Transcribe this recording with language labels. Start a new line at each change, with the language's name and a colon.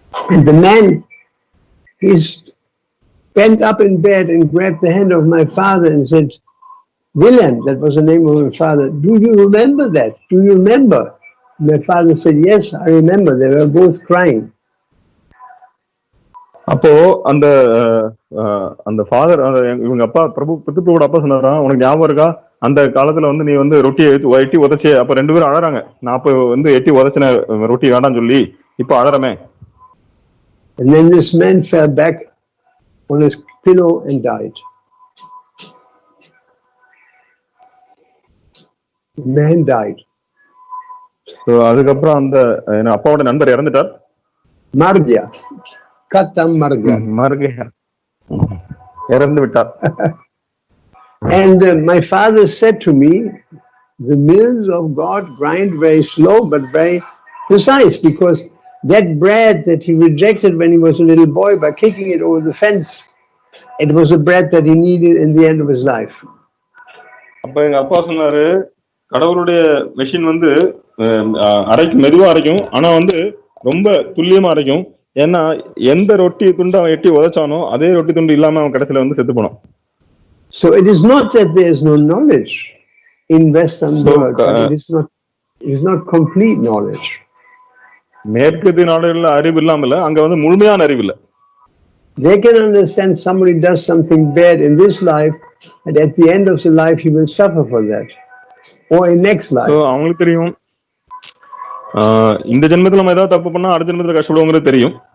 English: And the man, his went up in bed and grabbed the hand of my father and said, William, that was the name of my father, do you remember that? Do you remember? My father said, yes, I remember. They were both crying.
Tamil: அப்போ அந்த அந்த father இவங்க அப்பா பித்ருவோட அப்பா சொன்னாரா, உனக்கு ஞாபகம் இருக்கா அந்த காலத்துல வந்து நீ வந்து ரொட்டியை எட்டி உதச்சே, அப்ப 2 பேரும் அழறாங்க, நான் அப்ப வந்து எட்டி உதச்சின ரொட்டி வேண்டாம்னு சொல்லி இப்ப அழறமே.
English: And then this man fell back on his pillow and died. The man died.
Tamil: So அதுக்கப்புறம் அந்த அப்பாவோட நண்பர் இறந்துட்டார்.
Hindi: Margya. Katam Margya. Margya.
Tamil: இறந்து விட்டார்.
English: And my father said to me, the mills of God grind very slow but very precise, because that bread that he rejected when he was a little boy by kicking it over the fence, it was a bread that he needed in the end of his life.
Tamil: அப்ப எங்க அப்பா சொன்னாரு, கடவுளுடைய machine வந்து அரைக்கும், மெதுவா அரைக்கும், ஆனா வந்து ரொம்ப துல்லியமா அரைக்கும். ஏன்னா எந்த ரொட்டி துண்டு அவன் எட்டி உதச்சானோ அதே ரொட்டி துண்டு இல்லாம அவன் கடைசியில வந்து செத்து போனான்.
English: So it is not that there is no knowledge in Western world, but it is not complete knowledge.
Tamil: மேற்கத்திய நாடுகள்ல அறிவு இல்லாம இல்ல, அங்க வந்து முழுமையான அறிவு இல்ல.
English: They can understand somebody does something bad in this life, and at the end of the life he will suffer for that, or in next life. So
Tamil: அவங்களுக்கு தெரியும், இந்த ஜென்மத்துல நம்ம ஏதாவது தப்பு பண்ணா அடுத்த ஜென்மத்துல கஷ்டப்படுவோங்கிறது தெரியும்.